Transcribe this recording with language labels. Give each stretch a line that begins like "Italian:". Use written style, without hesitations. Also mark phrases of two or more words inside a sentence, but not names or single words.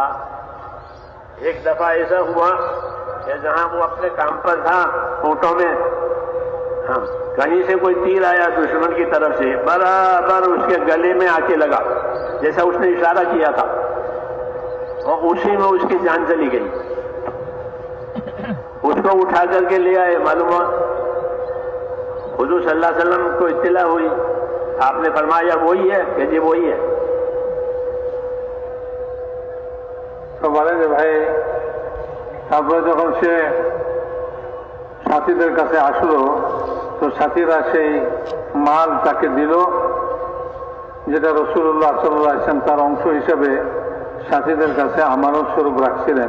Urdu: ایک دفعہ ایسا ہوا کہ جہاں وہ اپنے کام پر تھا اونٹوں میں، ہاں کہیں سے کوئی تیر آیا دشمن کی طرف سے، برابر اس کے گلے میں آ کے لگا جیسا اس نے اشارہ کیا تھا، اور اسی میں اس کی جان چلی گئی۔ اس کو اٹھا کر کے لے آئے، معلوم ہوا حضور
Arabic: صلی اللہ علیہ وسلم
Urdu: کو اطلاع ہوئی، آپ نے فرمایا وہی ہے کہ جی وہی ہے۔
Bangla: তো বলেন যে ভাই, তারপরে যখন সে সাথীদের কাছে আসলো, তো সাথীরা সেই মাল তাকে দিল, যেটা রাসূলুল্লাহ
Arabic: صلى الله عليه وسلم
Bangla: তার অংশ হিসেবে সাথীদের কাছে আমানত স্বরূপ রাখছিলেন।